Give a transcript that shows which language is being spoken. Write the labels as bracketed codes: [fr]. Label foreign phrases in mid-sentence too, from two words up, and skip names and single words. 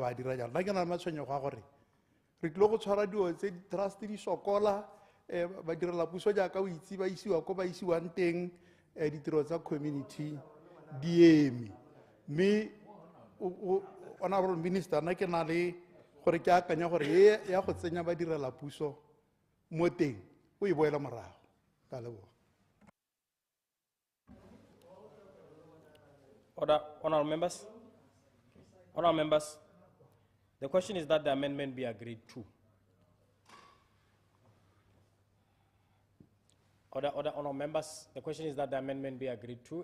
[tn] ba dira jalo nna ke na le matshwenyego a gore re tlile go tshwara dio tse di-trust di sokola ba direla puso jaaka o itse ba isiwa ko ba isiwang teng ditiro tsa community di eme mme [en] honorable minister [tn] nna ke na le gore ke akanya gore ya go tsenya ba direla puso mo teng o e boela morago ka leboga [en] Honorable members, the question is that the amendment be agreed to. Honorable members, the question is that the amendment be agreed to.